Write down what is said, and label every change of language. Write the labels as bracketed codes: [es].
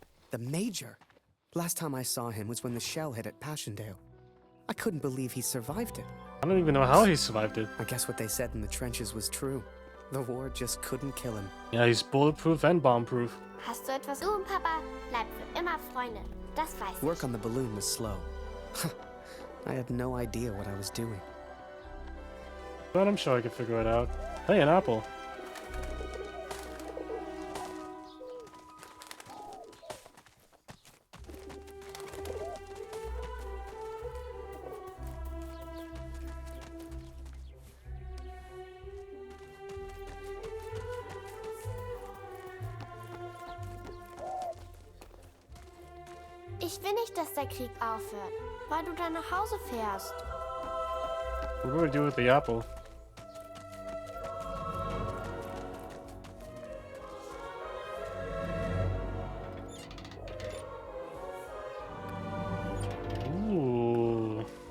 [en] The Major? Last time I saw him was when the shell hit at Passchendaele. I couldn't believe he survived it. I don't even know how he survived it. I guess what they said in the trenches was true. The war just couldn't kill him. Yeah, he's bulletproof and bomb-proof. [de] Hast du etwas? Du und Papa bleibt für immer Freunde. Das weiß ich. [en] Work on the balloon was slow. I had no idea what I was doing. But I'm sure I could figure it out. Hey, an apple. [de] Ich will nicht, dass der Krieg aufhört, weil du dann nach Hause fährst. [en] What do we do with the apple? Ooh.